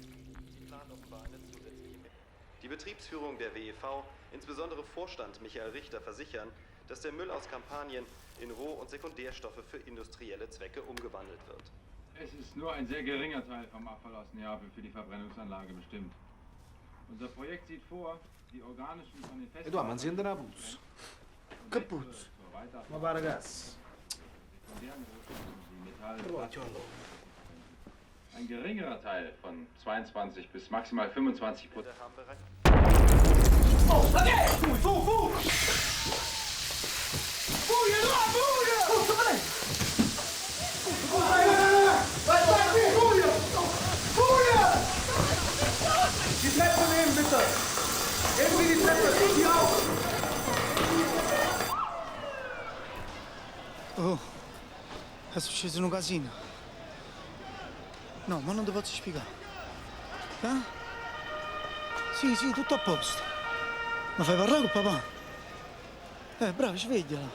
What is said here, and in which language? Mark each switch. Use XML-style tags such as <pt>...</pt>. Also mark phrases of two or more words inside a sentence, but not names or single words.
<de>Sie planen offenbar eine zusätzliche. Die Betriebsführung der WEV, insbesondere Vorstand Michael Richter, versichern, dass der Müll aus Kampanien in Roh- und Sekundärstoffe für industrielle Zwecke umgewandelt wird. Es ist nur ein sehr geringer Teil vom Abfall aus Neapel für die Verbrennungsanlage bestimmt. Unser Projekt sieht vor, die organischen von den festen...</de> <it>Eduardo, ma si andrà a puzzo. Che puzzo? Ma va ragazzi.</it> <de>Ein geringerer Teil von 22 bis maximal 25%.</de> <it>Oh, okay! Fu! Fuga, Eduardo, fuga! Tutto bene! Vai, fuga! Fuga!</it> <de>Die Treppe nehmen, bitte! Irgendwie die Treppe, die auf!</de> <it>Oh, è successo un casino. No, ma non ti posso spiegare. Eh? Sì, tutto a posto. Ma fai parlare con papà? Bravo, svegliala.</it>